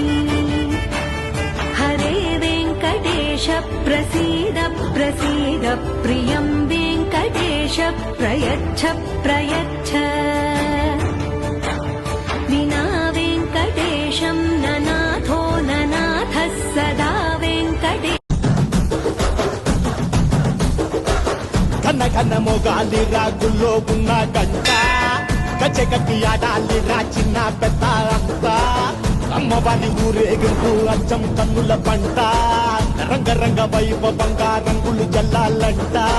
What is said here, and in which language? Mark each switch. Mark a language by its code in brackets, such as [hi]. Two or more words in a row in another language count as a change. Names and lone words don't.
[sa] हरे वेङ्कटेश प्रसीद प्रसीद प्रियं वेङ्कटेश प्रयच्छ प्रयच्छ। विना वेङ्कटेशं ननाथो ननाथः सदा वेङ्कटेश। [te] ఘన ఘన మొగాలి రాగుల్లో ఉన్న గంట గచ్చగట్టి ఆడాలి రా చిన్న పెద్ద అంతా అమ్మవారి ఊరేగింపు అచ్చం కన్నుల పంట రంగరంగ వైభవంగా రంగులు జల్లాలంట